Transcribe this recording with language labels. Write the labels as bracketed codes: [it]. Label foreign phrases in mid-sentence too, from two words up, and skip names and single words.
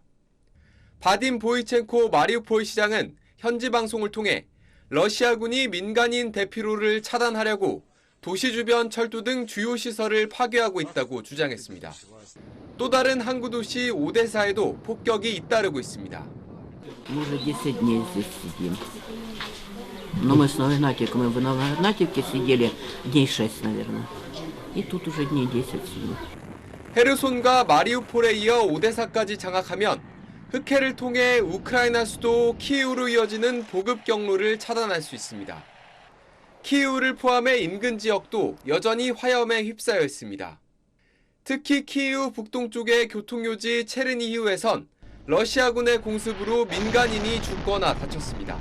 [ko] 바딘 보이첸코 마리우폴 시장은 현지 방송을 통해 러시아군이 민간인 대피로를 차단하려고 도시 주변 철도 등 주요 시설을 파괴하고 있다고 주장했습니다. 또 다른 항구 도시 오데사에도 폭격이 잇따르고 있습니다. [ru] Но мы с Игнатьевым, мы в Игнатьевке сидели дней 6, наверное. И тут уже дней 10 сидим. [ko] 헤르손과 마리우폴에 이어 오데사까지 장악하면 흑해를 통해 우크라이나 수도 키이우로 이어지는 보급 경로를 차단할 수 있습니다. 키이우를 포함해 인근 지역도 여전히 화염에 휩싸여 있습니다. 특히 키이우 북동쪽의 교통요지 체르니히우에선 러시아군의 공습으로 민간인이 죽거나 다쳤습니다.